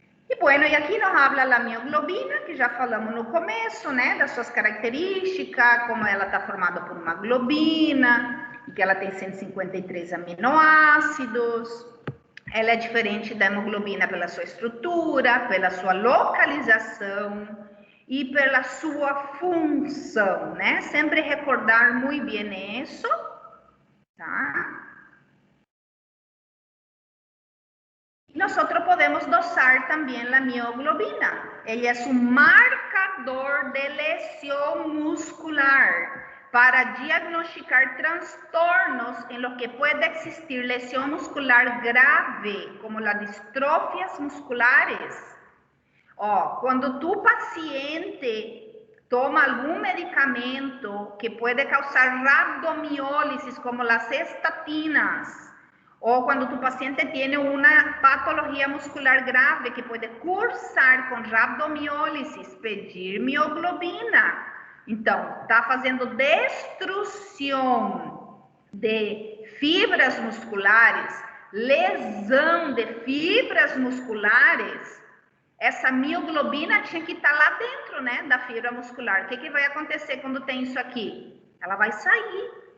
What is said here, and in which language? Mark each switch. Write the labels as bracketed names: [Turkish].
[Portuguese] E bueno, e aqui [Spanish] nos habla [Portuguese] a mioglobina, que já falamos no começo, né, das suas características, como ela está formada por uma globina, e que ela tem 153 aminoácidos. Ela é diferente da hemoglobina pela sua estrutura, pela sua localização e pela sua função, né? Sempre recordar muito bem isso, tá? [Spanish] Nosotros podemos dosar también la mioglobina. Ella es un marcador de lesión muscular para diagnosticar trastornos en los que puede existir lesión muscular grave, como las distrofias musculares. Cuando tu paciente toma algún medicamento que puede causar rabdomiólisis, como las estatinas, o cuando tu paciente tiene una patología muscular grave que puede cursar con rabdomiólisis, pedir mioglobina. [Portuguese] Então, está fazendo destruição de fibras musculares, lesão de fibras musculares, essa mioglobina tinha que estar lá dentro, né, da fibra muscular. O que vai acontecer quando tem isso aqui? Ela vai sair.